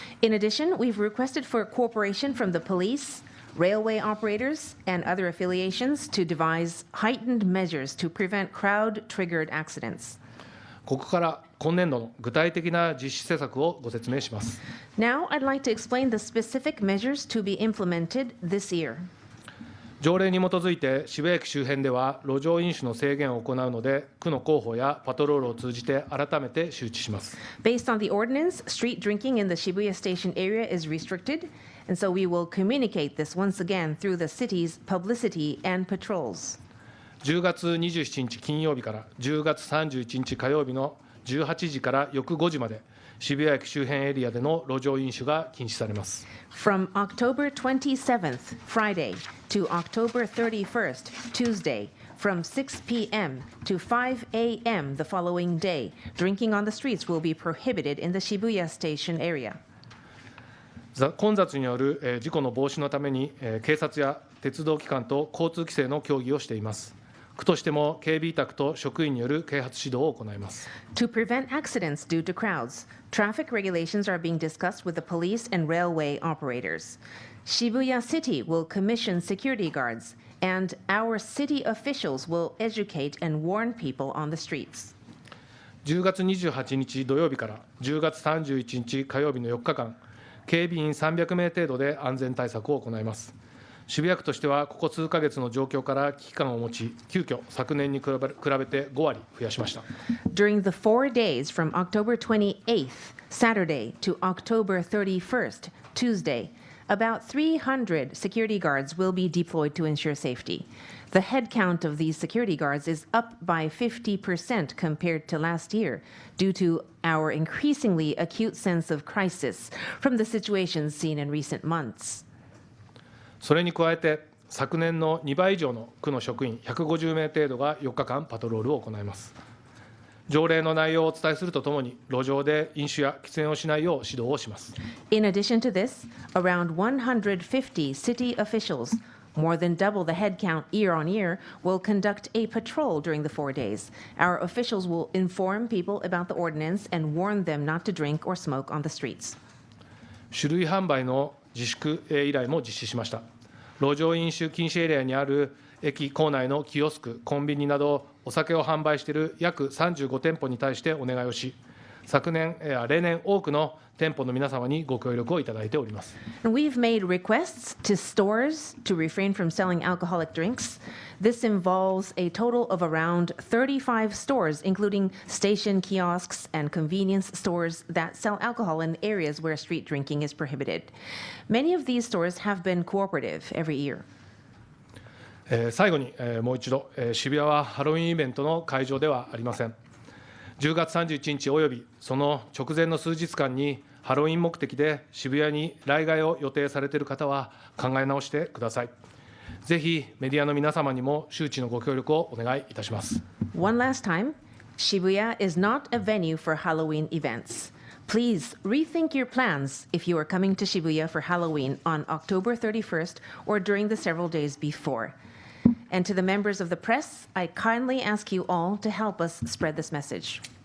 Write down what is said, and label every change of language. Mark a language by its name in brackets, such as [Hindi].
[English] In addition, we've requested for cooperation from the police, railway operators, and other affiliations to devise heightened measures to prevent crowd-triggered accidents. [Japanese] ここから今年度の具体的な実施施策をご説明します。 [English] Now, I'd like to explain the specific measures to be implemented this year. [Japanese] 条例に基づいて渋谷駅周辺では路上飲酒の制限を行うので、区の広報やパトロールを通じて改めて周知します。 [English] Based on the ordinance, street drinking in the Shibuya Station area is restricted, and so we will communicate this once again through the city's publicity and patrols. [Japanese] 10月27日金曜日から10月31日火曜日の18時から翌5時まで、渋谷駅周辺エリアでの路上飲酒が禁止されます。 [English] From October 27th, Friday, to October 31st, Tuesday, from 6 p.m. to 5 a.m. the following day, drinking on the streets will be prohibited in the Shibuya Station area. [Japanese] 混雑による事故の防止のために警察や鉄道機関と交通規制の協議をしています。区としても警備委託と職員による啓発指導を行います。 [English] To prevent accidents due to crowds, traffic regulations are being discussed with the police and railway operators. Shibuya City will commission security guards, and our city officials will educate and warn people on the streets. [Japanese] 10月28日土曜日から10月31日火曜日の4日間、警備員300名程度で安全対策を行います。渋谷区としては、ここ数ヶ月の状況から危機感を持ち、急遽昨年に比べて5割増やしました。 [English] During the 4 days from October 28th, Saturday, to October 31st, Tuesday, about 300 security guards will be deployed to ensure safety. The head count of these security guards is up by 50% compared to last year due to our increasingly acute sense of crisis from the situations seen in recent months. [Japanese] それに加えて、昨年の2倍以上の区の職員150名程度が4日間パトロールを行います。条例の内容をお伝えするとともに、路上で飲酒や喫煙をしないよう指導をします。 [English] In addition to this, around 150 city officials, more than double the head count year on year, will conduct a patrol during the 4 days. Our officials will inform people about the ordinance and warn them not to drink or smoke on the streets. [Japanese] 酒類販売の自粛依頼も実施しました。路上飲酒禁止エリアにある駅構内のキオスク、コンビニなどお酒を販売している約35店舗に対してお願いをし、例年多くの店舗の皆様にご協力をいただいております。 [English] And we've made requests to stores to refrain from selling alcoholic drinks. This involves a total of around 35 stores, including station kiosks and convenience stores that sell alcohol in areas where street drinking is prohibited. Many of these stores have been cooperative every year. [Japanese] 最後にもう一度、渋谷はハロウィンイベントの会場ではありません。 10月31日およびその直前の数日間にハロウィン目的で渋谷に来街を予定されている方は考え直してください。ぜひメディアの皆様にも周知のご協力をお願いいたします。 [English] One last time, Shibuya is not a venue for Halloween events. Please rethink your plans if you are coming to Shibuya for Halloween on October 31st or during the several days before. And to the members of the press, I kindly ask you all to help us spread this message.